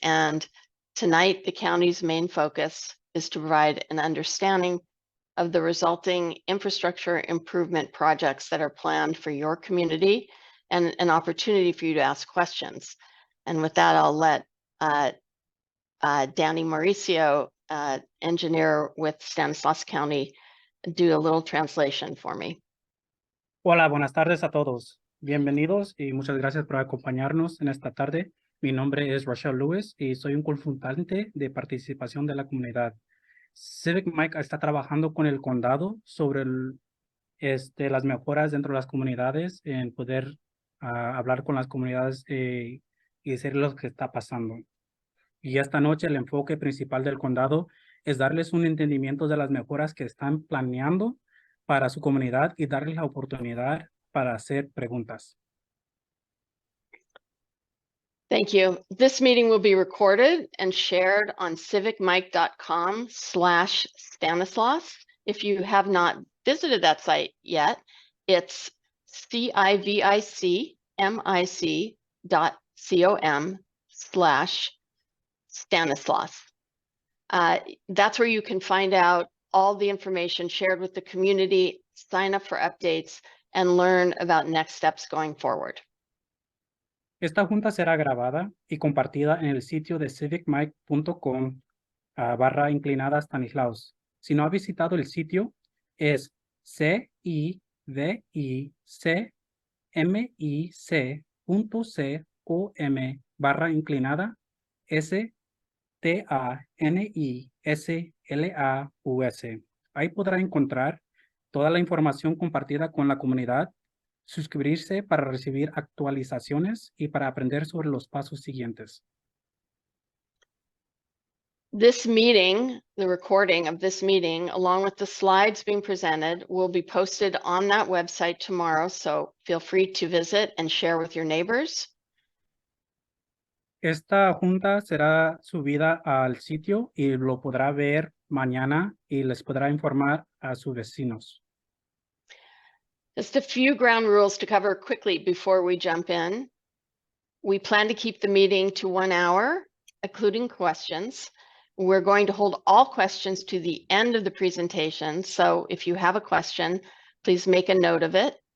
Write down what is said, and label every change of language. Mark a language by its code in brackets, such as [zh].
[en] And tonight, the county's main focus is to provide an understanding of the resulting infrastructure improvement projects that are planned for your community and an opportunity for you to ask questions. And with that, I'll let Danny Mauricio, engineer with Stanislaus County, do a little translation for me. [es] Hola, buenas tardes a todos. Bienvenidos y muchas gracias por acompañarnos en esta tarde. Mi nombre es Rochelle Lewis y soy un consultante de participación de la comunidad. Civic Mike está trabajando con el condado sobre las mejoras dentro de las comunidades, en poder hablar con las comunidades y decir lo que está pasando. Y esta noche el enfoque principal del condado es darles un entendimiento de las mejoras que están planeando para su comunidad y darles la oportunidad para hacer preguntas. [en] Thank you. This meeting will be recorded and shared on civicmike.com/Stanislaus. If you have not visited that site yet, it's civicmic.com/Stanislaus. That's where you can find out all the information shared with the community, sign up for updates, and learn about next steps going forward. [es] Esta junta será grabada y compartida en el sitio de civicmike.com/Stanislaus. Si no ha visitado el sitio, es civicmic.com/Stanislaus. Ahí podrá encontrar toda la información compartida con la comunidad, suscribirse para recibir actualizaciones y para aprender sobre los pasos siguientes. [en] This meeting, the recording of this meeting, along with the slides being presented, will be posted on that website tomorrow, so feel free to visit and share with your neighbors. [es] Esta junta será subida al sitio y lo podrá ver mañana y les podrá informar a sus vecinos. [en] Just a few ground rules to cover quickly before we jump in. We plan to keep the meeting to 1 hour, including questions. We're going to hold all questions to the end of the presentation. So if you have a question, please make a note of it.